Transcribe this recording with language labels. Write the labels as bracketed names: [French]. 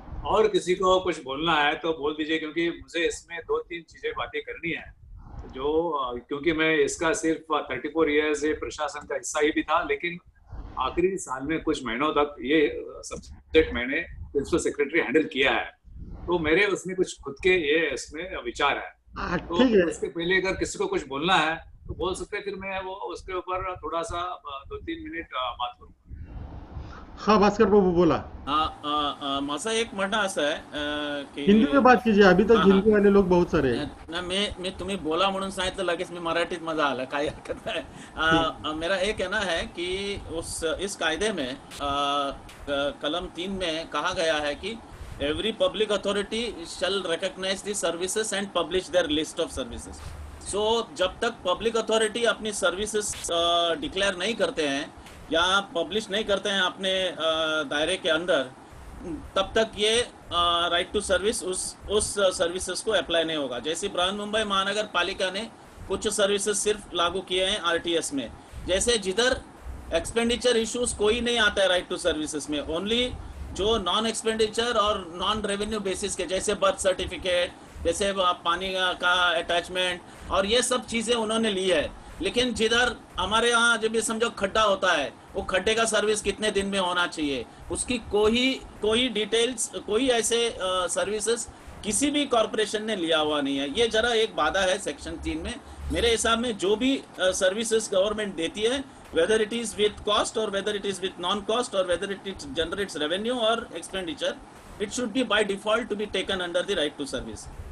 [Hindi] और किसी को कुछ बोलना है तो बोल दीजिए, क्योंकि मुझे इसमें 2-3 चीजें बातें करनी है, जो क्योंकि मैं इसका सिर्फ 34 ईयर्स प्रशासन का हिस्सा ही भी था, लेकिन आखिरी साल में कुछ महीनों तक ये सब्जेक्ट मैंने प्रिंसिपल सेक्रेटरी हैंडल किया है, तो मेरे उसमें कुछ खुद के ये इसमें विचार है। तो उसके पहले अगर किसी को कुछ बोलना है तो बोल सकते हैं, फिर मैं वो उसके ऊपर थोड़ा सा 2-3 मिनट बात करूँगा। हाँ भास्कर प्रभू बोला। [Marathi] माझं एक म्हणणं असं आहे की [Hindi] हिंदी में बात कीजिए, अभी तक हाँ, हिंदी वाले लोग बहुत सारे हैं। [Marathi] ना मी तुम्ही बोला म्हणून सांगितलं लगेच मी मराठीत माझा आला, काही हरकत नाही। [Hindi] मेरा एक कहना है कि इस कायदे में कलम 3 में कहा गया है कि [English] Every public authority shall recognize the services and publish their list of services. [Hindi] सो जब तक पब्लिक अथॉरिटी अपनी सर्विसेज डिक्लेयर नहीं करते हैं या पब्लिश नहीं करते हैं अपने दायरे के अंदर, तब तक ये राइट टू सर्विस उस सर्विसेज को अप्लाई नहीं होगा। जैसे बृहन्मुंबई महानगर पालिका ने कुछ सर्विसेज सिर्फ लागू किए हैं आरटीएस में, जैसे जिधर एक्सपेंडिचर इश्यूज कोई नहीं आता है राइट टू सर्विसेज में, ओनली जो नॉन एक्सपेंडिचर और नॉन रेवेन्यू बेसिस के, जैसे बर्थ सर्टिफिकेट, जैसे पानी का अटैचमेंट और ये सब चीजें उन्होंने ली है। लेकिन जिधर हमारे यहाँ जब ये समझो खड्डा होता है, वो खड्डे का सर्विस कितने दिन में होना चाहिए, उसकी कोई डिटेल्स, कोई ऐसे सर्विसेज किसी भी कॉरपोरेशन ने लिया हुआ नहीं है। ये जरा एक बाधा है सेक्शन 3 में। मेरे हिसाब में जो भी सर्विसेज गवर्नमेंट देती है, [English] whether it is with cost or whether it is with non-cost or whether it generates revenue or expenditure, it should be by default to be taken under the right to service।